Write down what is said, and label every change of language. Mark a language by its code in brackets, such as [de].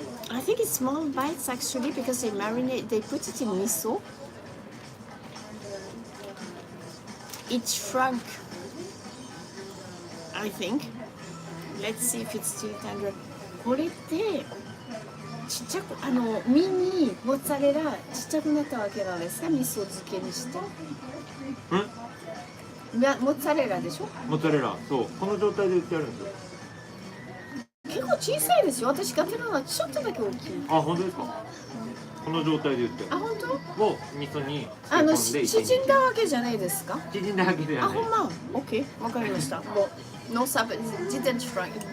[en] I think it's small bites actually because they marinate. They put it in miso. It shrunk, I think. Let's see if it's still tender. [ja] これってちっちゃくミニモッツァレラちっちゃくなったわけなんですか？味噌漬けにして。モッツァレラでしょ？モッツァレラ、そうこの状態で売ってあるんですよ。結構小さいですよ。私買ってるのはちょっとだけ大きい。あ、本当ですか？この状態で売ってる。あ、本当？を味噌に漬け込んで縮んだわけじゃないですか？縮んだわけではない。あ、ほんま。オッケー、わかりました。 [en] もう、no sub, didn't shrink.